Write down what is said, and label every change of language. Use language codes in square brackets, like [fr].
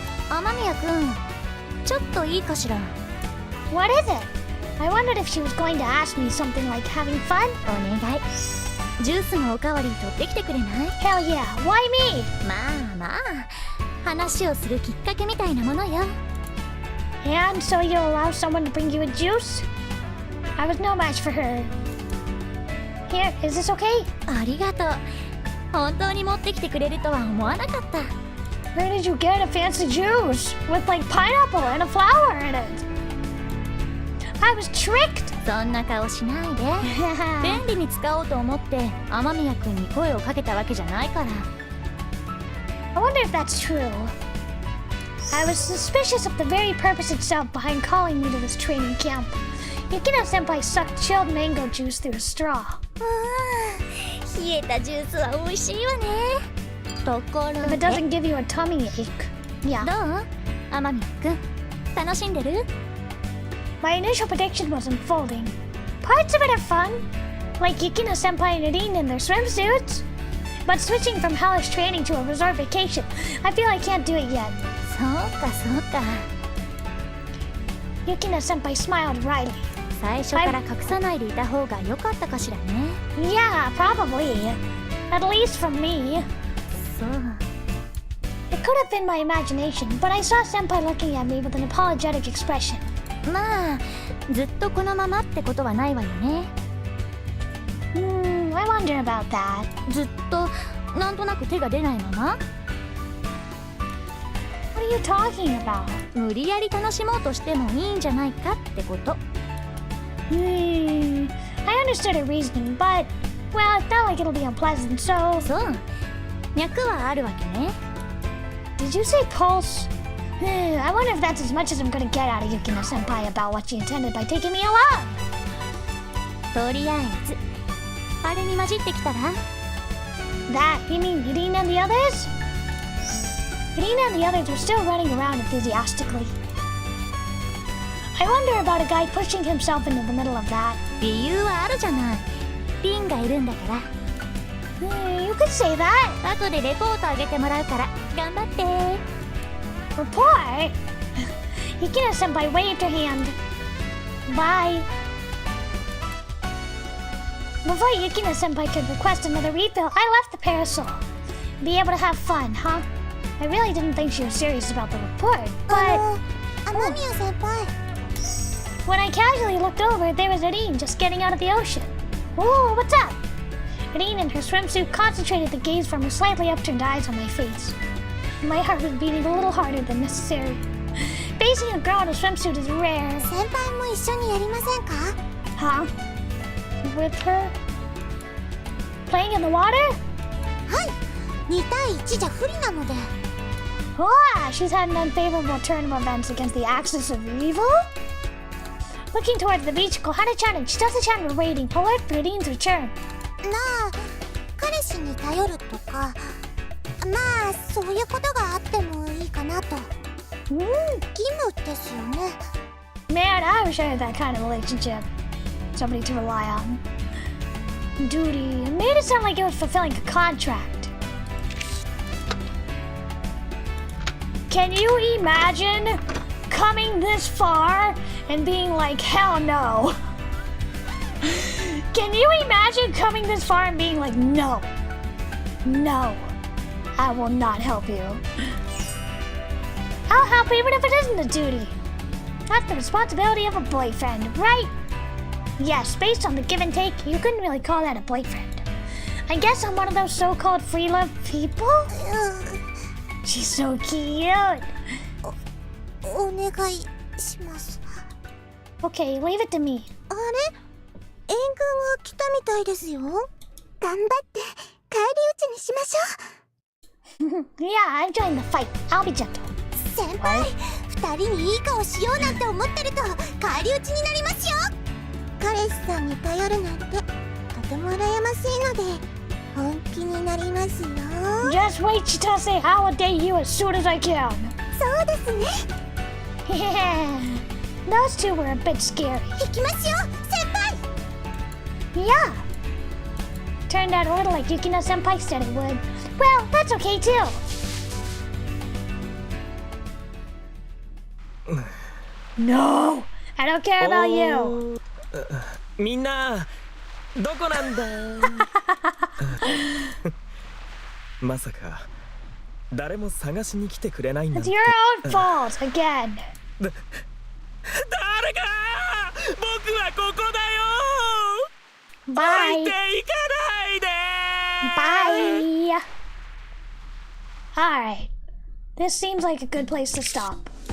[ja] 雨宮くん、ちょっといいかしら。 [en] What is it? I wondered if she was going to ask me something like having fun? [ja] お願い。ジュースのおかわり取ってきてくれない？ [en] Hell yeah, why me? [ja] まあ、話をするきっかけみたいなものよ。 [en] And so you'll allow someone to bring you a juice? I was no match for her. Here, is this okay? [ja] ありがとう。本当に持ってきてくれるとは思わなかった。 [en] Where did you get a fancy juice? With like pineapple and a flower in it? I was tricked! [ja] そんな顔しないで。便利に使おうと思って雨宮くんに声をかけたわけじゃないから。 [en] I wonder if that's true. I was suspicious of the very purpose itself behind calling me to this training camp. Yukino-senpai sucked chilled mango juice through a straw. [ja] 冷えたジュースは美味しいわね。ところ [en] If it [ja] で [en] doesn't give you a tummy ache. Yeah. [ja] どう？雨宮くん、楽しんでる？ [en] My initial prediction was unfolding. Parts of it are fun, like Yukino-senpai and Nadine in their swimsuits. But switching from hellish training to a resort vacation, I feel I can't do it yet. [ja] そうかそうか。 [en] Yukino-senpai smiled wryly. [ja] 最初から隠さないでいた方が良かったかしらね。 [en] Yeah, probably. At least from me. [ja] そう。 [en] It could have been my imagination, but I saw senpai looking at me with an apologetic expression. [ja] まあ、ずっとこのままってことはないわよね。 [en] I wonder about that. [ja] ずっとなんとなく手が出ないまま？ [en] What are you talking about? [ja] 無理やり楽しもうとしてもいいんじゃないかってこと。 [en] I understood her reasoning, but, well, it felt like it'll be unpleasant, so... [ja] そう。脈はあるわけね。 [en] Did you say pulse? I wonder if that's as much as I'm gonna get out of Yukino-senpai about what she intended by taking me along. [ja] とりあえず、あれに混じってきたら？ [en] That, you mean Irina and the others? Irina and the others were still running around enthusiastically. I wonder about a guy pushing himself into the middle of that. [ja] 理由はあるじゃない。リンがいるんだから。 [en] You could say that. [ja] 後でレポートあげてもらうから頑張って。 [en] Report? Yukino-senpai waved her hand. Bye. Before Yukino-senpai could request another refill, I left the parasol. Be able to have fun, huh? I really didn't think she was serious about the report, but... [ja] 雨宮先輩 [en] When I casually looked over, there was Irene just getting out of the ocean. Whoa, what's up? Irene in her swimsuit concentrated the gaze from her slightly upturned eyes on my face. My heart was beating a little harder than necessary. Facing a girl in a swimsuit is rare. [ja] 先輩も一緒にやりませんか [en] Huh? With her? Playing in the water? [ja] はい2対1じゃ不利なので [en] Ah, she's had an unfavorable turn of events against the axis of evil? Looking towards the beach, Kohana-chan and Chitase-chan were waiting, polite for Irine's return. [ja] なあ彼氏に頼るとかまあそういうことがあってもいいかなと義務ですよね [en] Man, I wish I had that kind of relationship. Somebody to rely on. Duty. It made it sound like it was fulfilling a contract. Can you imagine coming this far and being like, hell no? Can you imagine coming this far and being like, no, no, I will not help you. I'll help even if it isn't a duty. That's the responsibility of a boyfriend, right? Yes, based on the give and take, you couldn't really call that a boyfriend. I guess I'm one of those so-called free love people? She's so cute. [ja] お願いします [en] Okay, leave it to me. [ja] あれ援軍が来たみたいですよ頑張って返り討ちにしましょ [en] Yeah, I joined the fight. I'll be gentle. [ja] う先輩2人にいい顔をしようなんて思ってると返り討ちになりますよ。彼氏さんに頼るなんてとても羨ましいので本気になりますよ。 [en] Just wait, Chitase. I will date you as soon as I can. [ja] そうですね。 [en] Yeah. Those two were a bit scary. [ja] 行きますよ先輩。 [en] Yeah. Turned out a little like Yukino Senpai said it would. Well, that's okay too. No, I don't care about you. [ja] みんなどこなんだまさか誰も探しに来てくれないんだ [en] It's your own fault again. [ja] 誰か僕はここだよ [en] Bye. [ja] 置いていかないで [en] Bye. Alright. This seems like a good place to stop.